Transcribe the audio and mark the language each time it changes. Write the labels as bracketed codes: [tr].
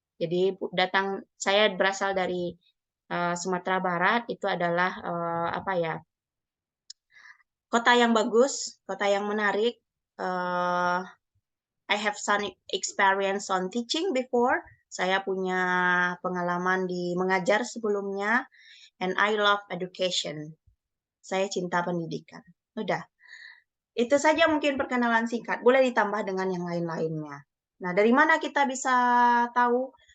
[id] Jadi saya berasal dari Sumatera Barat. Itu adalah apa ya? Kota yang bagus, kota yang menarik. [en] I have some experience on teaching before. [id] Saya punya pengalaman di mengajar sebelumnya. [en] And I love education. [id] Saya cinta pendidikan. Udah. Itu saja mungkin perkenalan singkat. Boleh ditambah dengan yang lain-lainnya. Nah, dari mana kita bisa tahu?